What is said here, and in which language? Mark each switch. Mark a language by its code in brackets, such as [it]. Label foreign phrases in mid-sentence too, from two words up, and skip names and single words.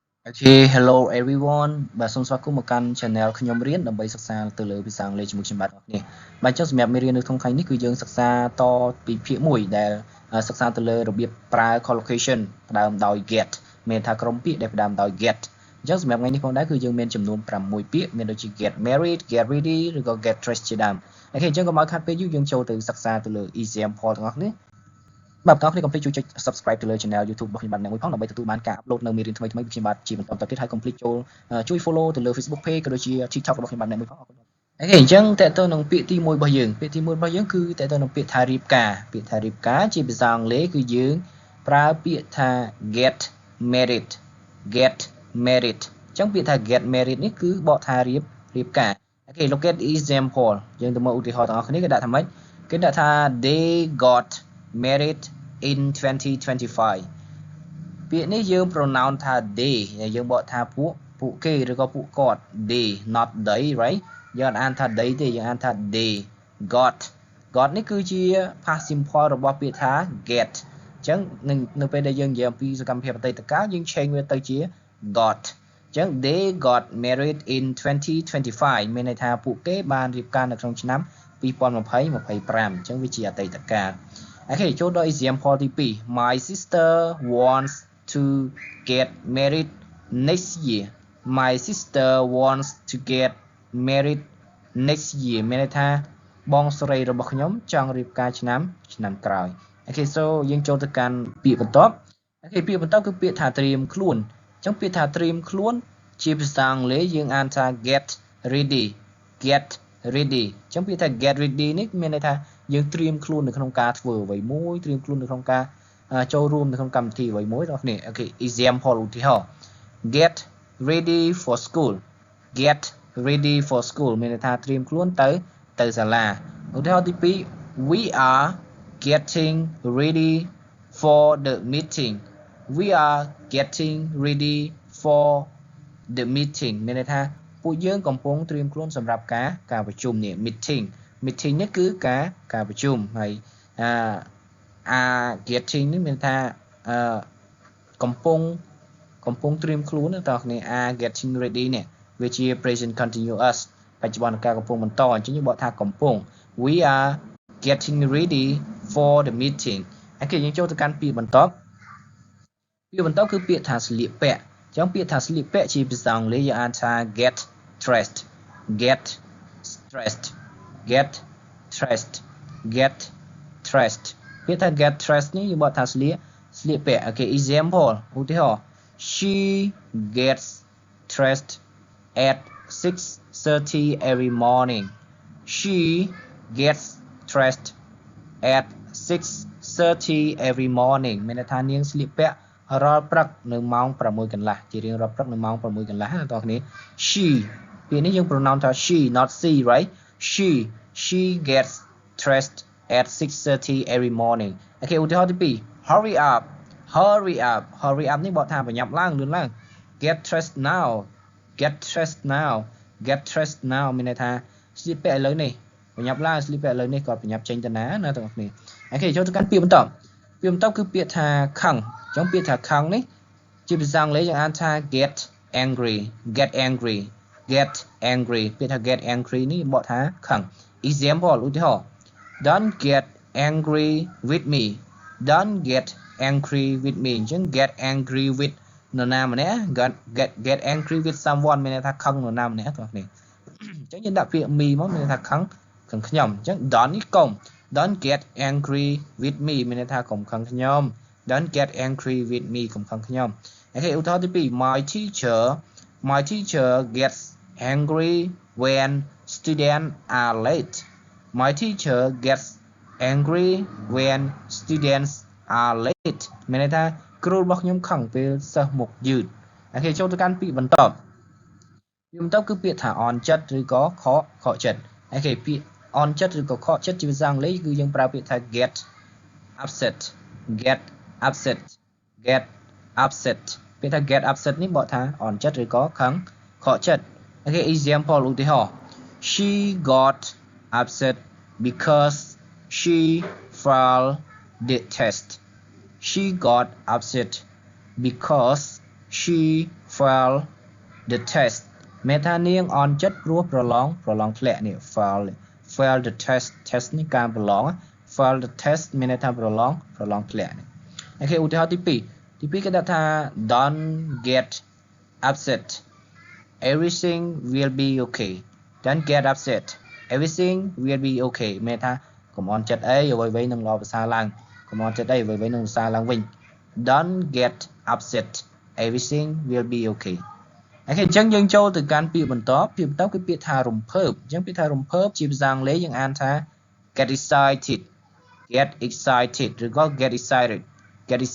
[en] Okay, hello everyone [km] បាទសូមស្វាគមន៍មកកាន់ channel ខ្ញុំរៀនដើម្បីសិក្សាទៅលើភាសាអង់គ្លេសជាមួយខ្ញុំបាទអ្នកនេះបាទចុះសម្រាប់មេរៀននៅក្នុងថ្ងៃនេះគឺយើងសិក្សាតពីភាគ1ដែលសិក្សាទៅលើរបៀបប្រើ collocation ផ្ដើមដោយ get មានថាក្រុមពាក្យដែលផ្ដើមដោយ get អញ្ចឹងសម្រាប់ថ្ងៃនេះផងដែរគឺយើងមានចំនួន6ពាក្យមានដូចជា [en] get married get ready [km] ឬក៏ [en] get dressed [km] ជាដើមអូខេអញ្ចឹងកុំឲ្យខាត់ពេលយូរយើងចូលទៅសិក្សាទៅលើ example ទាំងអស់គ្នាបាទបងប្អូនកុំភ្លេចជួយចុច subscribe ទៅលើ channel YouTube របស់ខ្ញុំបាទអ្នកមួយផងដើម្បីទទួលបានការ upload នៅមេរៀនថ្មីៗពីខ្ញុំបាទជាបន្តទៅទៀតហើយកុំភ្លេចចូលជួយ follow ទៅលើ Facebook page ក៏ដូចជា TikTok របស់ខ្ញុំបាទអ្នកមួយផងអរគុណ អូខេអញ្ចឹងតើតើនឹងពាក្យទី1របស់យើងពាក្យទី1របស់យើងគឺតើតើនឹងពាក្យថារៀបការពាក្យថារៀបការជា ភាសាអង់គ្លេសគឺយើងប្រើពាក្យថា [en] get married get married [km] អញ្ចឹងពាក្យថា [en] get married [km] នេះគឺបកថារៀបការអូខេ [en] look at example [km] យើងទៅមើលឧទាហរណ៍ទាំងអស់គ្នាគេដាក់ថាម៉េចគេដាក់ថា [en] they got married in 2025 [km] ពាក្យនេះយើង pronoun ថា they យើងបកថាពួកគេឬក៏ពួកគាត់ [en] they not they right [km] យើងអានថា they ទេយើងអានថា they got នេះគឺជា [en] past simple [km] របស់ពាក្យថា get អញ្ចឹងនៅពេលដែលយើងនិយាយអំពីសកម្មភាពអតីតកាលយើង change វាទៅជា got អញ្ចឹង [en] they got married in 2025 [km] មានន័យថាពួកគេបានរៀបការនៅក្នុងឆ្នាំ2025អញ្ចឹងវាជាអតីតកាលអូខេចូលដល់ example ទី2 [en] My sister wants to get married next year My sister wants to get married next year [km] មានន័យថាបងស្រីរបស់ខ្ញុំចង់រៀបការឆ្នាំក្រោយអូខេ so យើងចូលទៅកាន់ពាក្យបន្ទាប់អូខេពាក្យបន្ទាប់គឺពាក្យថា ត្រៀមខ្លួនអញ្ចឹងពាក្យថាត្រៀមខ្លួនជាភាសាអង់គ្លេសយើងអានថា [en] get ready [km] អញ្ចឹងពាក្យថា [en] get ready [km] នេះមានន័យថាយើងត្រៀម ខ្លួននៅក្នុងការធ្វើអ្វីមួយត្រៀមខ្លួននៅក្នុងការចូលរួមនៅក្នុងកម្មវិធីអ្វីមួយ បងប្អូនអូខេ example ឧទាហរណ៍ [en] get ready for school get ready for school [km] មានន័យថាត្រៀមខ្លួនទៅសាលាឧទាហរណ៍ទី2 [en] we are getting ready for the meeting we are getting ready for the meeting [km] មានន័យថាពួកយើងកំពុងត្រៀមខ្លួនសម្រាប់ការប្រជុំនេះ meeting នេះគឺការប្រជុំហើយ getting នេះមានថាកំពុងត្រៀមខ្លួនតើគ្នា [en] getting ready [km] នេះវាជា [en] present continuous [km] បច្ចុប្បន្នកាលកំពុងបន្តអញ្ចឹងយើងបកថាកំពុង [en] we are getting ready for the meeting [km] អូខេយើងចូលទៅកាន់ពាក្យបន្ទាប់គឺពាក្យថាស្លៀកពាក់អញ្ចឹងពាក្យថាស្លៀកពាក់ជាភាសាអង់គ្លេសយើងអានថា [en] get dressed get [km] dressed ពាក្យថា [en] get dressed [km] នេះយើងបកថាស្លៀកពាក់អូខេ example ឧទាហរណ៍ [en] she gets dressed at 6:30 every morning she gets dressed at 6:30 every morning [km] មានន័យថានាងស្លៀកពាក់រាល់ព្រឹកនៅម៉ោង6កន្លះជារៀងរាល់ព្រឹកនៅម៉ោង6កន្លះណាបងប្អូន she ពាក្យនេះយើង pronoun ថា [en] she not she right she gets dressed at 6:30 every morning [km] អូខេឧទាហរណ៍ទី2 [en] hurry up [km] នេះបកថាប្រញាប់ឡើងលឿនឡើង [en] get dressed now [km] មានន័យថាស្លៀកពាក់ឥឡូវនេះប្រញាប់ឡើងស្លៀកពាក់ឥឡូវនេះគាត់ប្រញាប់ចេញទៅណាទាំងអស់គ្នាអូខេចូលទៅកាន់ពាក្យបន្ទាប់គឺពាក្យថាខឹងអញ្ចឹងពាក្យថាខឹងនេះជាភាសាអង់គ្លេសយើងអានថា [en] get angry [km] ពាក្យ ថា [en] get angry [km] នេះបកថាខឹង example ឧទាហរណ៍ [en] don't get angry with me [km] អញ្ចឹង [en] get angry with [km] នរណាម្នាក់ [en] get angry with someone [km] មានន័យថាខឹង នរណាម្នាក់បងប្អូនអញ្ចឹងយើងដាក់ពាក្យ me មកមានន័យថាខឹងខ្ញុំអញ្ចឹង don't នេះកុំ [en] don't get angry with me [km] មានន័យថាកុំខឹង ខ្ញុំ [en] don't get angry with me [km] កុំខឹងខ្ញុំអូខេឧទាហរណ៍ទី2 [en] my teacher gets angry when students are late my teacher gets angry when students are late [km] មានន័យថាគ្រូរបស់ខ្ញុំខឹងពេលសិស្សមកយឺតអូខេចូលទៅកាន់ពាក្យបន្ទាប់គឺពាក្យថាអន់ចិត្តឬក៏ខកចិត្តអូខេពាក្យអន់ចិត្តឬក៏ខកចិត្តជាភាសាអង់គ្លេសគឺយើងប្រើពាក្យថា [en] get upset [km] ពាក្យថា [en] get upset [km] នេះបកថាអន់ចិត្តឬក៏ខកចិត្តអូខេ example ឧទាហរណ៍ [en] she got upset because she failed the test she got upset because she fail the test [km] មានថានាងអន់ចិត្តព្រោះប្រឡងធ្លាក់នេះ [en] fail the test [km] នេះការប្រឡង [en] fail the test [km] មានន័យថា ប្រឡងធ្លាក់នេះអូខេឧទាហរណ៍ទី2គេដាក់ថា [en] don't get upset everything will be okay don't get upset everything will be okay [km] មានថាកុំអន់ចិត្តអីអ្វីៗនឹងល្អប្រសើរឡើងកុំអន់ចិត្តអីអ្វីៗនឹងប្រសើរឡើងវិញ [en] don't get upset everything will be okay [km] អូខេអញ្ចឹងយើងចូលទៅកាន់ពាក្យបន្តគឺពាក្យថារំភើបអញ្ចឹងពាក្យថារំភើបជាភាសាអង់គ្លេសយើងអានថា [en] get excited [km] ឬក៏ [en] get excited [km] អ